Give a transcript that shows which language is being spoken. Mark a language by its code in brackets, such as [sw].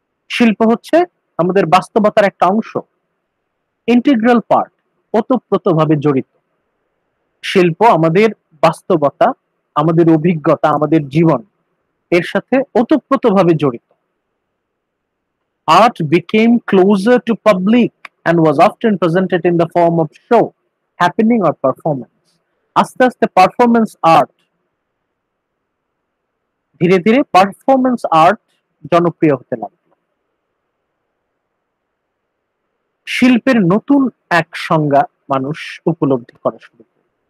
[bn] শিল্প হচ্ছে আমাদের বাস্তবতার একটা অংশ, ইন্টিগ্রাল পার্ট, ওতপ্রোতভাবে জড়িত। শিল্প আমাদের বাস্তবতা, আমাদের অভিজ্ঞতা, আমাদের জীবন, এর সাথে ওতপ্রোতভাবে জড়িত। [en] Art became closer to public and was often presented in the form of show, happening or performance. [bn] আস্তে আস্তে পারফরমেন্স আর্ট, ধীরে ধীরে পারফরমেন্স আর্ট জনপ্রিয় হতে লাগলো। শিল্পের নতুন এক সংজ্ঞা মানুষ উপলব্ধি করা শুরু করে।